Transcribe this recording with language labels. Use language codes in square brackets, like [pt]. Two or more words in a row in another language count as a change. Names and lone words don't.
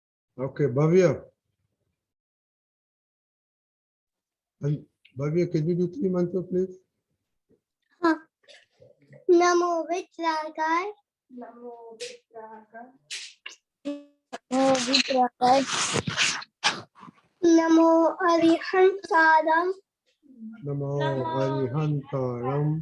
[en] Okay, Bhavya. And Bhavya, can you do 3 mantra, please? [pra] Namo Vitragai. Namo Vitragai. Namo Vitragai. Namo Arihantaram. Namo Arihantaram.